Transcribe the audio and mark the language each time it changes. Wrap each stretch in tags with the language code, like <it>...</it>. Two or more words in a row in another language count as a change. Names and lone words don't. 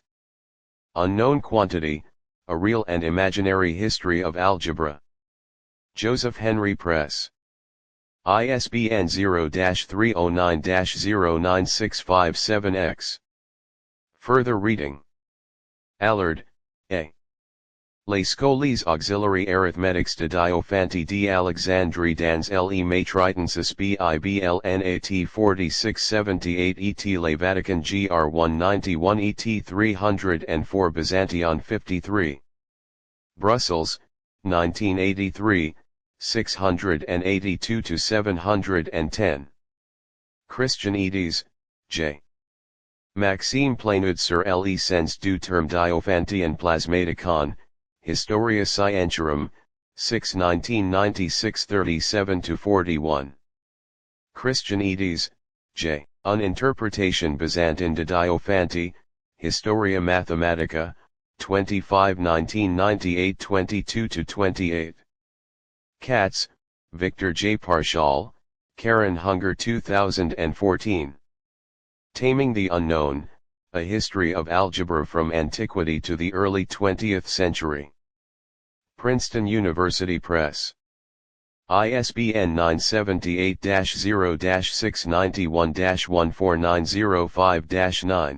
<en>Unknown Quantity, A Real and Imaginary History of Algebra. Joseph Henry Press. ISBN 0-309-09657-X. Further reading. Allard, A. Les Scolies Auxiliary Arithmetiques de Diophanti d'Alexandrie dans le Matricensis BIBLNAT 4678 ET Le Vatican GR 191 ET 304 Byzantion 53. Brussels, 1983, 682-710. Christianides, J. Maxime Plainud sur l'essence du terme Diophantian plasmaticon, Historia Scientiarum, 6 1996 37-41. Christianides, J. An Interpretation Byzantine de Diophanti, Historia Mathematica, 25 1998 22-28. Katz, Victor J. Parshall, Karen Hunger 2014. Taming the Unknown, A History of Algebra from Antiquity to the Early 20th Century. Princeton University Press. ISBN 978-0-691-14905-9.</en>